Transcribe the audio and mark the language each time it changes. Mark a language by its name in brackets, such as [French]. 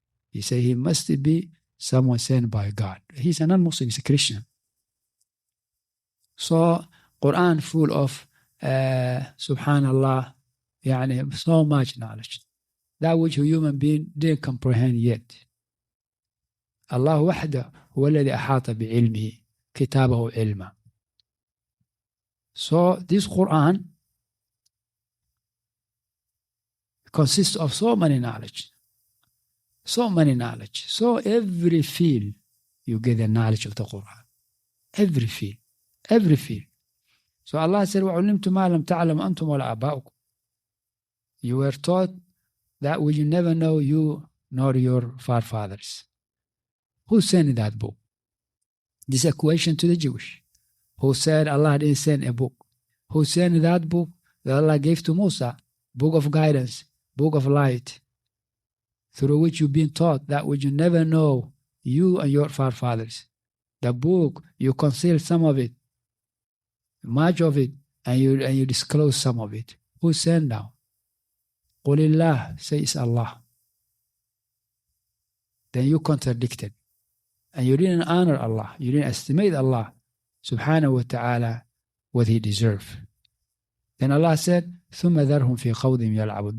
[English] He said he must be someone sent by God. He's a non-Muslim, he's a Christian. So, Quran full of, subhanallah, so much knowledge. That which a human being didn't comprehend yet. [Arabic] Allah وحده هو الذي أحاط بعلمه كتابه علما. [English] So this Quran consists of so many knowledge. So many knowledge. So every field you get the knowledge of the Quran. Every field. Every field. So Allah said, [Arabic] وَعُلِّمْتُ مَا لَمْ تَعْلَمْ أَنْتُمْ وَلَا آبَاؤُكُمْ. [English] You were taught that which you never know, you nor your forefathers. Who sent that book? This is a question to the Jewish. Who said Allah didn't send a book? Who sent that book that Allah gave to Musa? Book of guidance, book of light, through which you've been taught that which you never know, you and your forefathers. The book, you conceal some of it, much of it, and you disclose some of it. Who sent now? Qulillah, say it's Allah. Then you contradicted. And you didn't honor Allah. You didn't estimate Allah subhanahu wa ta'ala what he deserves. Then Allah said, [Arabic] ثُمَّ ذَرْهُمْ فِي خَوْضِهِمْ يَلْعَبُونَ.